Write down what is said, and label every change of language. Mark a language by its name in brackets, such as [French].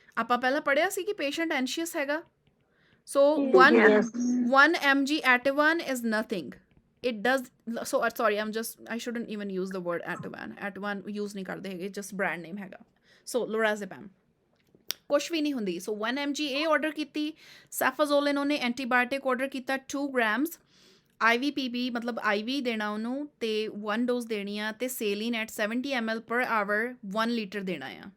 [Punjabi] ਆਪਾਂ ਪਹਿਲਾਂ ਪੜ੍ਹਿਆ ਸੀ ਕਿ ਪੇਸ਼ੈਂਟ ਐਂਸ਼ੀਅਸ ਹੈਗਾ। [English] So 1 mg Ativan is nothing. It does so sorry I shouldn't even use the word Ativan use [Punjabi] ਨਹੀਂ ਕਰਦੇ ਹੈਗੇ, [English] just brand name ਹੈਗਾ। [Punjabi] so lorazepam ਕੁਛ ਵੀ ਨਹੀਂ ਹੁੰਦੀ। so 1 mg ਇਹ ਆਰਡਰ ਕੀਤੀ। ਸੈਫਾਜ਼ੋਲਿਨ ਉਹਨੇ ਐਂਟੀਬਾਇਓਟਿਕ ਆਰਡਰ ਕੀਤਾ 2 grams IVPB ਮਤਲਬ IV ਦੇਣਾ ਉਹਨੂੰ, ਤੇ 1 ਡੋਜ਼ ਦੇਣੀ ਆ, ਤੇ Celine at 70 ml per hour 1 litre ਦੇਣਾ ਆ।